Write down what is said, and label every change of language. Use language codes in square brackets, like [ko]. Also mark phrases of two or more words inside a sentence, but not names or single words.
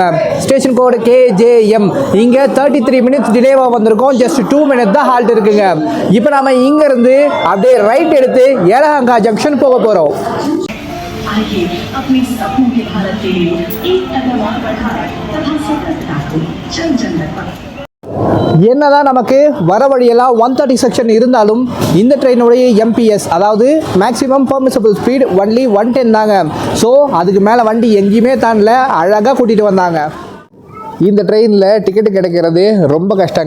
[ta] ஸ்டேஷன் கோடு KJM. இங்கே 33 [en] minutes delay [ta] வந்திருக்கோம். [en] just 2 minute [ta] தான் ஹால்ட் இருக்குங்க. இப்போ நம்ம இங்கேருந்து அப்படியே ரைட் எடுத்து ஏலஹங்கா ஜங்ஷன் போக போகிறோம். [hi] आइए अपने सपनों के भारत के लिए एक कदम और बढ़ाएं तथा सतर्कता को जन जन तक। [ta] என்னதான் நமக்கு வர வழியெல்லாம் 130 செக்ஷன் இருந்தாலும் இந்த ட்ரெயினுடைய MPS அதாவது [en] maximum permissible speed only [ta] 110 தாங்க. ஸோ அதுக்கு மேலே வண்டி எங்கேயுமே தாண்டல, அழகாக கூட்டிகிட்டு வந்தாங்க. இந்த ட்ரெயினில் டிக்கெட்டு கிடைக்கிறது ரொம்ப கஷ்டங்க.